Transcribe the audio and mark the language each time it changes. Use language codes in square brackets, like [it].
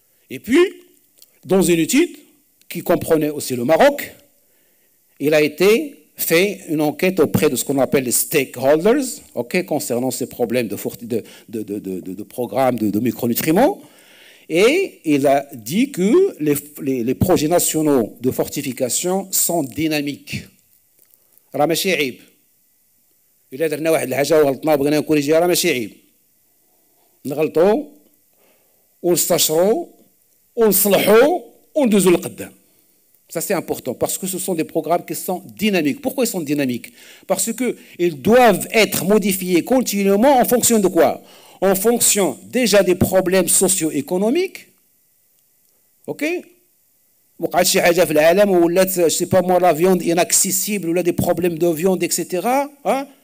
[fr] Et puis, dans une étude qui comprenait aussi le Maroc, il a été fait une enquête auprès de ce qu'on appelle les stakeholders, concernant ces problèmes de programmes de micronutriments, et il a dit que les projets nationaux de fortification sont dynamiques. [ar] راه ماشي عيب. إلا درنا واحد الحاجة وغلطنا وبغينا نكوريجيها راه ماشي عيب. نغلطوا ونستشروا ونصلحوا وندوزوا لقدام. [fr] Ça, c'est important, parce que ce sont des programmes qui sont dynamiques. Pourquoi ils sont dynamiques? Parce qu'ils doivent être modifiés continuellement en fonction de quoi? En fonction déjà des problèmes socio-économiques. OK? [ar] وقعت شي حاجة في العالم ولات [fr] je sais pas moi la viande inaccessible ou là des problèmes de viande etc. [ar] Hein?